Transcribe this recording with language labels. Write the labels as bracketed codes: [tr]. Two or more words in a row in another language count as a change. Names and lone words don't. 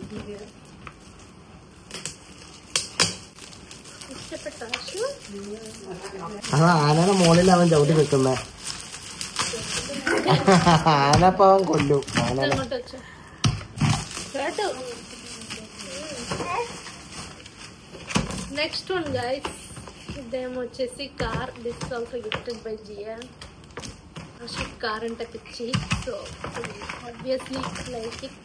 [ml] ആന മോളിൽ അവൻ ചവിട്ടി വെക്കുന്ന ആനപ്പ അവൻ കൊല്ലും. [en] next one guys, [te] ఇదేమో వచ్చేసి కార్. [en] this also gifted by జియా. [te] ఆషు కార్ అంటే పిచ్చి, [en] so obviously like it.